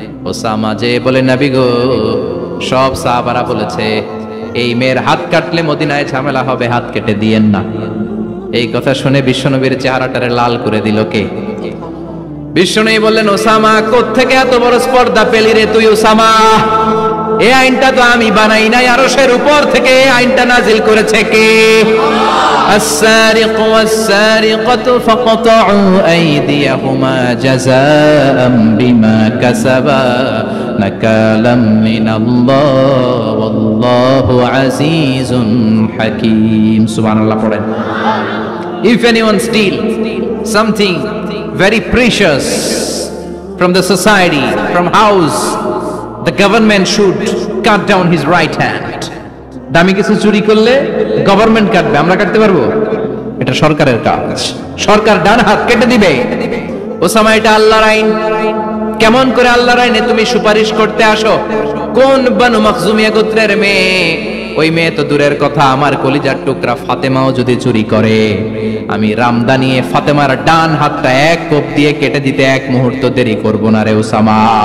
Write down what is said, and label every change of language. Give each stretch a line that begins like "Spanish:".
Bangla: Osama যে বলে, নবী গো, সব সাহাবারা বলেছে এই মেয়ের হাত কাটলে মদিনায় ঝামেলা হবে, হাত কেটে দিয়েন না। এই কথা শুনে বিশ্বনবীর চেহারাটারে লাল করে দিল কে? বিশ্বনবী বললেন, ওসামা কোত্থেকে এত বড় স্পর্ধা পেলি রে তুই ওসামা? এই আইনটা তো আমি বানাই নাই, আরশের উপর থেকে এই আইনটা নাজিল করেছে কে?
Arabic: السارق والسارقة فاقطعوا أيديهما جزاء بما كسبا نكالا من الله والله عزيز حكيم. سبحان الله.
Bangla: পড়েন।
English: If anyone steal something very precious from the society, from house, the government should cut down his right hand.
Bangla: দামি কিছু চুরি করলে গভর্নমেন্ট কাটবে, আমরা কাটতে পারবো? এটা সরকারের কাজ, সরকার ডান হাত কেটে দিবে। ওসামা, এটা আল্লাহর আইন। কেমন করে আল্লাহর আইনে তুমি সুপারিশ করতে আসো? কোন বনু মাখজুমিয়া গোত্রের মেয়ে? ওই মেয়ে তো দূরের কথা, আমার কলিজার টুকরা ফাতেমাও যদি চুরি করে, আমি রামদা নিয়ে ফাতেমার ডান হাতটা এক কোপ দিয়ে কেটে দিতে এক মুহূর্ত দেরি করব না রে ওসামা।